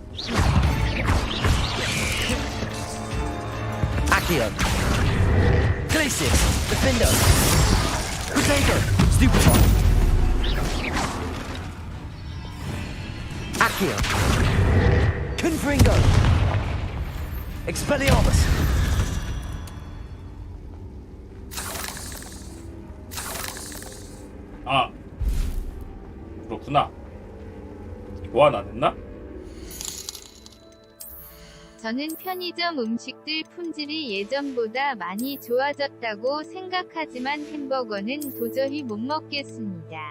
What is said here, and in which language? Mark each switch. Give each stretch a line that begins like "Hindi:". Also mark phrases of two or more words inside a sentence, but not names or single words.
Korean: Accio. Glacius, Defender, Potato, Stupefy, Accio, Confringo, Expelliarmus. 아, 그렇구나. 교환 안 했나? 저는 편의점 음식들 품질이 예전보다 많이 좋아졌다고 생각하지만 햄버거는 도저히 못 먹겠습니다.